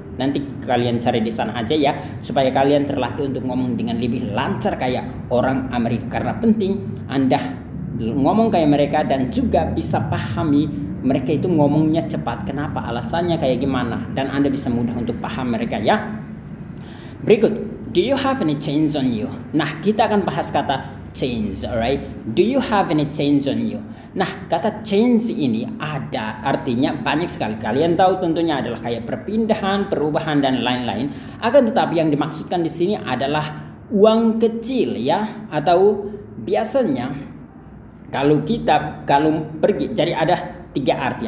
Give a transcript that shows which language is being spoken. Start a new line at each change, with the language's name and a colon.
Indonesian: Nanti kalian cari di sana aja ya, supaya kalian terlatih untuk ngomong dengan lebih lancar kayak orang Amerika. Karena penting Anda ngomong kayak mereka dan juga bisa pahami mereka itu ngomongnya cepat, kenapa, alasannya kayak gimana, dan Anda bisa mudah untuk paham mereka ya.
English: Berikut, do you have any change on you?
Indonesian: Nah, kita akan bahas kata
English: change, alright? Do you have any change on you?
Indonesian: Nah, kata change ini ada artinya banyak sekali. Kalian tahu tentunya adalah kayak perpindahan, perubahan dan lain-lain. Akan tetapi yang dimaksudkan di sini adalah uang kecil ya, atau biasanya kalau pergi, jadi ada 3 arti.